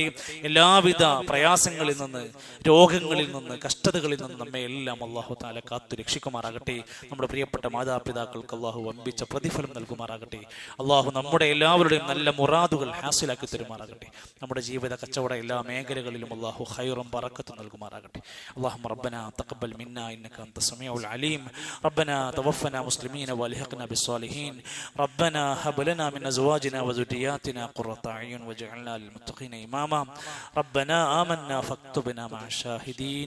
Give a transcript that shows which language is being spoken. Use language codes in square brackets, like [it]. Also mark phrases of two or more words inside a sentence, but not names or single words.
[ml] എല്ലാവിധ പ്രയാസങ്ങളിൽ നിന്ന്, രോഗങ്ങളിൽ നിന്ന്, കഷ്ടതകളിൽ നിന്ന് നമ്മെ എല്ലാം [ar] الله تعالى [ml] കാത്തു രക്ഷിക്കുമാറാകട്ടെ. നമ്മുടെ പ്രിയപ്പെട്ട മാതാപിതാക്കൾക്ക് അല്ലാഹു വമ്പിച്ച പ്രതിഫലം നൽകുമാറാകട്ടെ. അല്ലാഹു നമ്മുടെ എല്ലാവരുടെയും നല്ല മുറാദുകൾ ഹാസിലാക്കി തരുമാറാകട്ടെ. നമ്മുടെ ജീവിത കച്ചവട എല്ലാ മേഖലകളിലും അല്ലാഹു ഖൈറും ബറക്കത്തും നൽകുമാറാകട്ടെ. [ar] اللهم ربنا تقبل منا انك انت السميع العليم. ربنا توفنا مسلمين والحقنا بالصالحين. ربنا هب لنا من ازواجنا وذرياتنا قرة اعين واجعلنا للمتقين اماما. ربنا آمنا فاكتبنا مع الشاهدين.